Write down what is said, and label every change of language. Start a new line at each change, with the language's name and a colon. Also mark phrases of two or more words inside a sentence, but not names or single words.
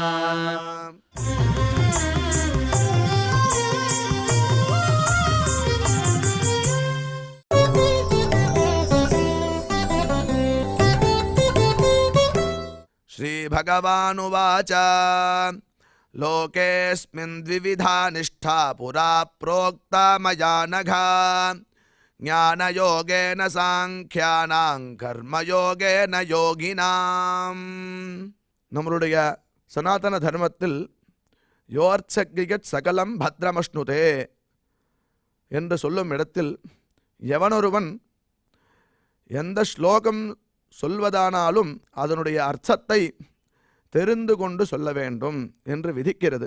Sanskrit: श्रीभगवानुवाच लोकेऽस्मिन् द्विविधा निष्ठा पुरा प्रोक्ता मया नघ ज्ञानयोगेन साङ्ख्यानां कर्मयोगेन யோகினாம்.
Tamil: நம்மளுடைய சனாதன தர்மத்தில்
Sanskrit: योर्चक्रिकत् सकलं भद्रमश्नुते
Tamil: என்று சொல்லும் இடத்தில் எவனொருவன் எந்த ஸ்லோகம் சொல்வதானாலும் அதனுடைய அர்த்தத்தை தெரிந்து கொண்டு சொல்ல வேண்டும் என்று விதிக்கிறது.